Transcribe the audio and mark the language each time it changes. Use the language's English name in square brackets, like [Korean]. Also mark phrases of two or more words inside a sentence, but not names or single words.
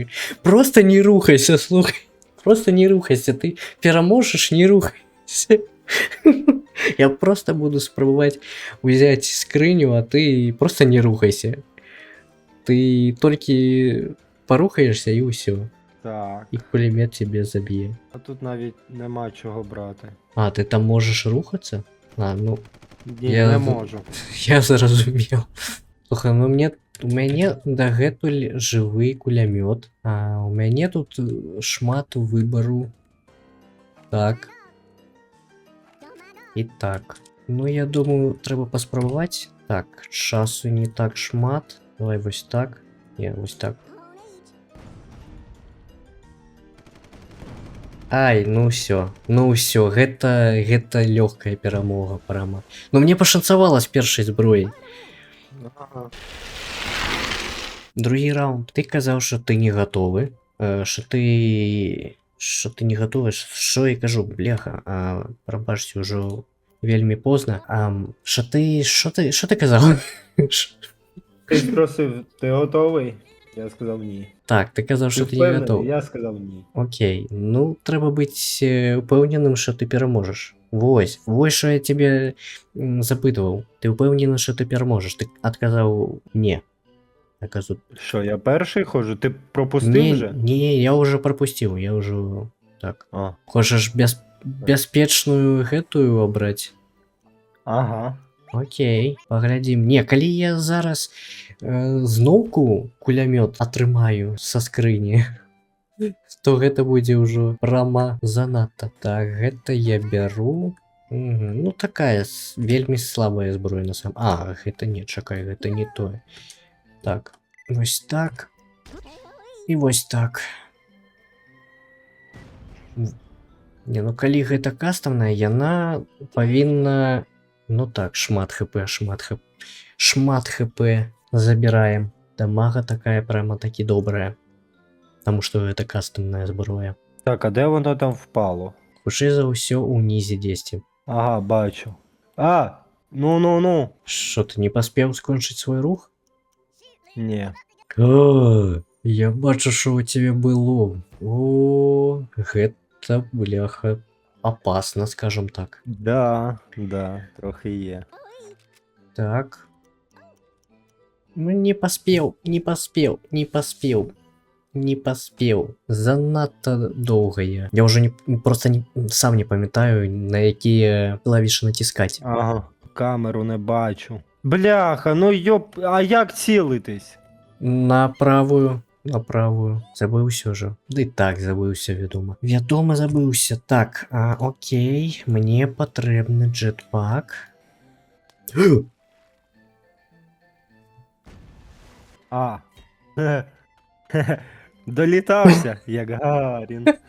[Belarusian] Просто не рухайся, слухай. Просто не рухайся. Ты пераможаш, не рухайся. Я просто буду спрабаваць узяць скрыню, а ты просто не рухайся. Ты толькі парухаешься і ўсё. Так. [Ukrainian] І кулемет тебе заб'е. А тут навіть нема чого брати. [Belarusian] Ты там можаш рухацца? Ну... [Ukrainian] Ні, не можу. [Belarusian] Я зразумеў. Слухай, ну у мяне дагэтуль жывы кулямёт. А у мяне тут шмат выбару. Так. І так. Ну, я думаю, трэба паспрабаваць. Так, часу не так шмат. [Ukrainian] Давай ось так. Ні, ось так. Ай, ну все, [Belarusian] гэта лёгкая перамога прямо. Ну мне пашанцавала з першай зброі. Ага. Другі раунд. Ты казаў, [Ukrainian] що ти не гатовы. Що ти не гатовы, що я кажу, бляха, [Belarusian] прабачце, ўжо вельмі позна. [Ukrainian] Що ти казав? Ти спросив, ти готовий? Я сказав ні. Так, ти казав, що Ти ти не впевнений? готовий. Я сказав ні. Окей, ну треба бути упевненим, що ти переможеш. Ось що я тебе запитував. Ти впевнений, що ти переможеш. Ти відказав ні. Я кажу, Що, я перший ходжу? Ти пропустив вже? ні, я вже пропустив, я вже так. А. Хочеш безпечную гэтую обрати? Ага. Окей, поглядім. [Belarusian] Не, калі я зараз зноўку кулямёт атрымаю са скрыні, то гэта будзе ўжо прама занадта. Так, гэта я бяру. Ну такая вельмі слабая зброя на сам. Гэта не, чакай, гэта не тое. Так, вось так. І вось так. Не, ну калі гэта кастомная, яна павінна... Ну так, шмат хп забираем. Дамага такая прямо таки добрая. [Russian] Потому что это кастомная зброя. [Ukrainian] Так, а де воно там впало? [Belarusian] Хутчэй за ўсё унізе дзесьці. Ага, бачу. Ну. Що, ты не паспеў скончыць свой рух? Ні. [Ukrainian] Я бачу, що у тебе было. [Russian] О, гэта, бляха, опасно, скажем так. Да, [Ukrainian] трохи є. [Russian] Так. Ну не поспел. [Ukrainian] Занадто довго я. Я уже сам не пам'ятаю, на які клавіші натискати. Ага, камеру не бачу. Бляха, ну йоп, а як цілитись? [Belarusian] На правую. Забыўся ўжо. Ды так забыўся, вядома. Забыўся. Так, окей. Мне патрэбны джетпак. [Ukrainian] Долітався, як Гарін.